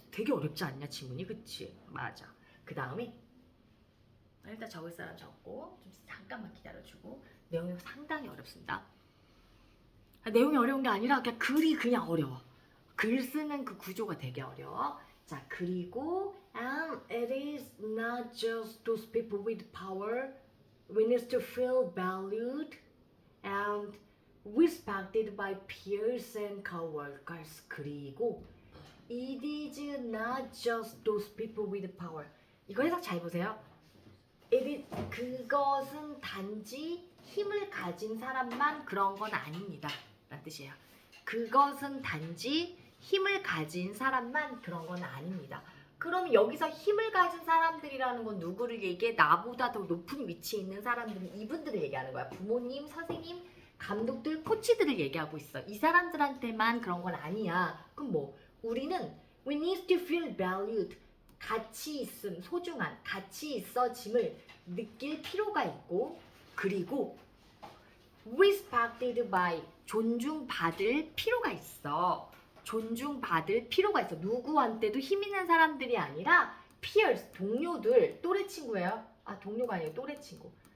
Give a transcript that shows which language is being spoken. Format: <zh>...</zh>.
<ko>되게 어렵지 않냐 지문이? 그치? 맞아. 그 다음에 일단 적을 사람 적고 좀 잠깐만 기다려주고. 내용이 상당히 어렵습니다. 내용이 어려운 게 아니라 그냥 글이 그냥 어려워. 글 쓰는 그 구조가 되게 어려워. 자, 그리고</ko> <en>and it is not just those people with power. We need to feel valued and respected by peers and coworkers.</en> <ko>그리고</ko> <en>it is not just those people with power.</en> <ko>이거 해석 잘 보세요. 그것은 단지 힘을 가진 사람만 그런 건 아닙니다. 라는 뜻이에요. 그것은 단지 힘을 가진 사람만 그런 건 아닙니다. 그럼 여기서 힘을 가진 사람들이라는 건 누구를 얘기해? 나보다 더 높은 위치에 있는 사람들은 이분들을 얘기하는 거야. 부모님, 선생님, 감독들, 코치들을 얘기하고 있어. 이 사람들한테만 그런 건 아니야. 그럼 뭐? 우리는</ko> <en>we need to feel valued.</en> <ko>가치 있음, 소중한, 가치 있어짐을 느낄 필요가 있고, 그리고</ko> <en>respected by,</en> <ko>존중받을 필요가 있어. 존중받을 필요가 있어. 누구한테도 힘 있는 사람들이 아니라 peers, 동료들, 또래 친구예요. 아, 동료가 아니에요. 또래 친구.</ko>